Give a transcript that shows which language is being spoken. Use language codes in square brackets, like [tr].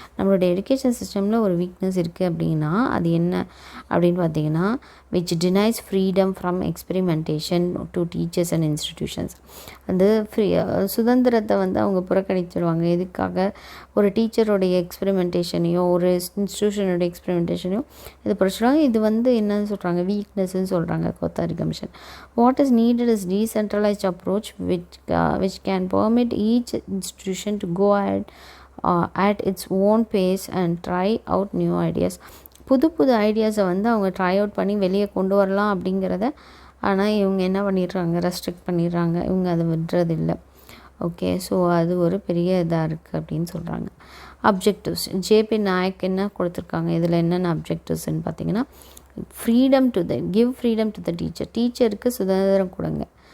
[ta] நம்மளோட எஜுகேஷன் சிஸ்டமில் ஒரு வீக்னஸ் இருக்குது அப்படின்னா அது என்ன அப்படின்னு பார்த்தீங்கன்னா [en] Which denies freedom from experimentation to teachers and institutions. [ta] அந்த சுதந்திரத்தை வந்து அவங்க புறக்கணிச்சிடுவாங்க. எதுக்காக? ஒரு டீச்சருடைய எக்ஸ்பெரிமெண்டேஷனையோ ஒரு இன்ஸ்டிடியூஷனோட எக்ஸ்பெரிமெண்டேஷனையும் இது படிச்சுடுவாங்க. இது வந்து என்னன்னு சொல்கிறாங்க? வீக்னஸ்ன்னு சொல்கிறாங்க Kothari commission. [en] What is needed is decentralised approach which can permit each institution to go ahead at its own pace and try out new ideas. [ta] புது ஐடியாஸை வந்து அவங்க ட்ரை அவுட் பண்ணி வெளியே கொண்டு வரலாம் அப்படிங்கிறத. ஆனால் இவங்க என்ன பண்ணிடுறாங்க? ரெஸ்ட்ரிக்ட் பண்ணிடுறாங்க. இவங்க அதை விடுறதில்லை. ஓகே, ஸோ அது ஒரு பெரிய இதாக இருக்குது அப்படின்னு சொல்கிறாங்க. அப்ஜெக்டிவ்ஸ். ஜேபி நாயக் என்ன கொடுத்துருக்காங்க? இதில் என்னென்ன அப்ஜெக்டிவ்ஸ்ன்னு பார்த்தீங்கன்னா [en] freedom to give freedom to the [ta] டீச்சருக்கு சுதந்திரம் கொடுங்க.